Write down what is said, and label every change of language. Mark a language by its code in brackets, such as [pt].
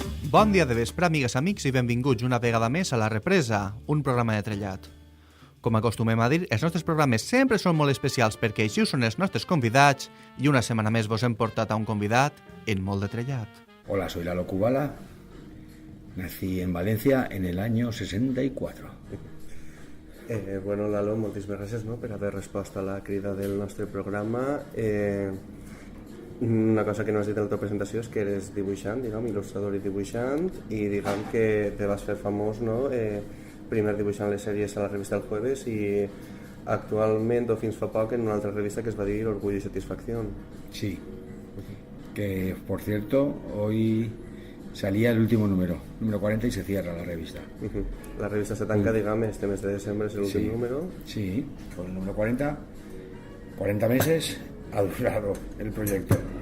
[ca] Bon dia de vespre, amigues, amics, i benvinguts una vegada més a La Represa, un programa de trellat. Com acostumem a dir, els nostres programes sempre són molt especials perquè així són els nostres convidats i una setmana més vos hem portat a un convidat en molt de trellat. [es] Hola, soy Lalo Kubala. Nací en Valencia en el año 64. [ca] Bueno, Lalo, moltíssimes gràcies per haver respost a la crida del nostre programa. Una cosa que no has dit en la teva presentació és que eres dibuixant, il·lustrador i dibuixant, i que te vas fer famós, primer dibuixant les sèries a la revista El Jueves i actualment, o fins fa poc, en una altra revista que es va dir Orgullo y Satisfacción. [es] Sí, que por cierto, hoy salía el último número 40, y se cierra la revista. [ca] La revista se tanca, [es] este mes de desembre es el último número. Sí, con el número 40, 40 meses ha durado el proyecto.